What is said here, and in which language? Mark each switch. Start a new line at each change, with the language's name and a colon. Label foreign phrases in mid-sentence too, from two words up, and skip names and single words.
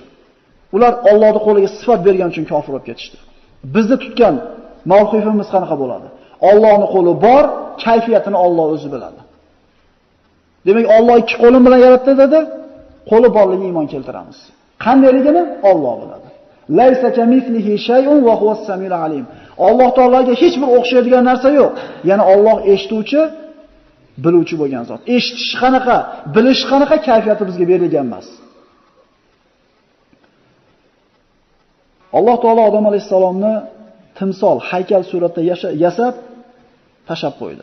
Uzbek: Ular Allohning qo'liga sifat bergan uchun kofir bo'lib ketishdi. Bizni tutgan mavqifimiz qanaqa bo'ladi? Allohning qo'li bor, kayfiyatini Alloh o'zi biladi. Demak, Alloh ikki qo'lim bilan yaratdi dedi, qo'li borligiga iymon keltiramiz. Qandaligini Alloh biladi.
Arabic: ليس كمثله شيء وهو السميع العليم.
Uzbek: Alloh taologa hech bir o'xshaydigan narsa yo'q. Ya'ni Alloh eshituvchi, biluvchi bo'lgan zot. Eshitish qanaqa, bilish qanaqa kayfiyati bizga berilgan emas. Alloh taolo Odam alayhisalomni timsol, haykal suratda yasab tashab qo'ydi.